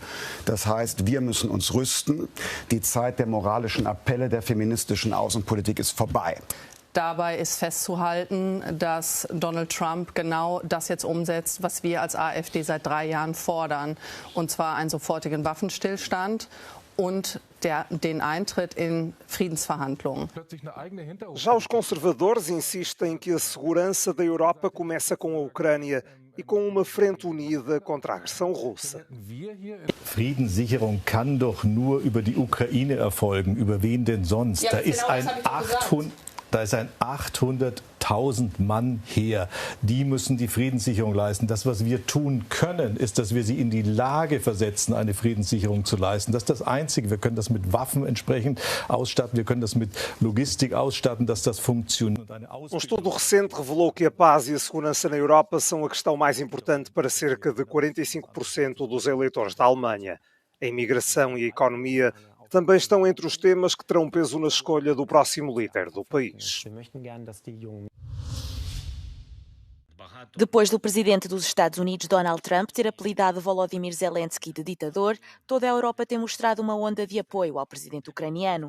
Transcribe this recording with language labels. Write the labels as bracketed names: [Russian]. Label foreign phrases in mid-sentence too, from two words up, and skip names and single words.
[German] Das heißt, wir müssen uns rüsten. Die Zeit der moralischen Appelle der feministischen Außenpolitik ist vorbei. Dabei ist festzuhalten, dass Donald Trump genau das jetzt umsetzt, was wir als AfD seit 3 Jahren fordern, und zwar einen sofortigen Waffenstillstand und den Eintritt in Friedensverhandlungen. [Portuguese] Já os conservadores insistem que a segurança da Europa começa com a Ucrânia e com uma frente unida contra a agressão russa. [German] Friedenssicherung kann doch nur über die Ukraine erfolgen. Über wen denn sonst? Da ist ein 800.000 Mann Heer. Die müssen die Friedenssicherung leisten. Das, was wir tun können, ist, dass wir sie in die Lage versetzen, eine Friedenssicherung zu leisten. Das ist das Einzige. Wir können das mit Waffen entsprechend ausstatten. Wir können das mit Logistik ausstatten, dass das funktioniert. [Portuguese] Estudo recente revelou que a paz e a segurança na Europa são a questão mais importante para cerca de 45% dos eleitores da Alemanha. A imigração e a economia também estão entre os temas que terão peso na escolha do próximo líder do país. Depois do presidente dos Estados Unidos, Donald Trump, ter apelidado Volodymyr Zelensky de ditador, toda a Europa tem mostrado uma onda de apoio ao presidente ucraniano.